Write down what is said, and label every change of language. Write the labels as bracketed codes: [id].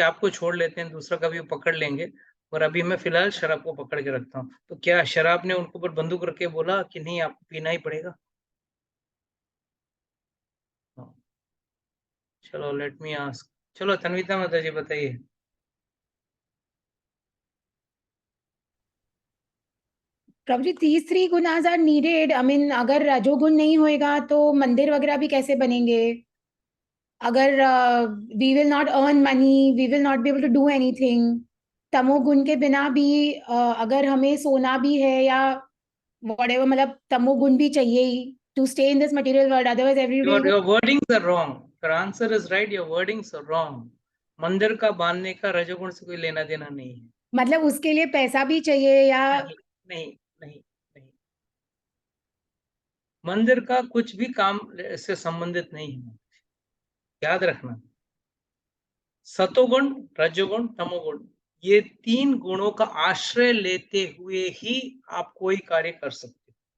[hi] आपको छोड़ लेते हैं, दूसरा कभी पकड़ लेंगे, और अभी मैं फिलहाल शराब को पकड़ के रखता हूँ। तो क्या शराब ने उनको ऊपर बंदूक रख के बोला कि नहीं आपको पीना ही पड़ेगा? चलो [en] let me ask, [hi] चलो तन्विता माता जी बताइए। [en] Prabhu ji, these three gunas are needed. I mean, [hi] अगर रजोगुण नहीं होएगा तो मंदिर वगैरह भी कैसे बनेंगे? [en] अगर we will not earn money, we will not be able to do anything. [hi] तमोगुण के बिना भी अगर हमें सोना भी है या whatever, मतलब तमोगुण भी चाहिए ही [en] to stay in this material world. Otherwise, everybody Your wordings are wrong. Your answer is right. Your wordings are wrong. [hi] मंदिर का बांधने का रजोगुण से कोई लेना देना नहीं है। मतलब उसके लिए पैसा भी चाहिए या? नहीं नहीं नहीं नहीं, मंदिर का कुछ भी काम से संबंधित नहीं है। याद रखना, सतोगुण, रजोगुण, तमोगुण, ये 3 गुणों का आश्रय लेते हुए ही आप कोई कार्य कर सकते हो।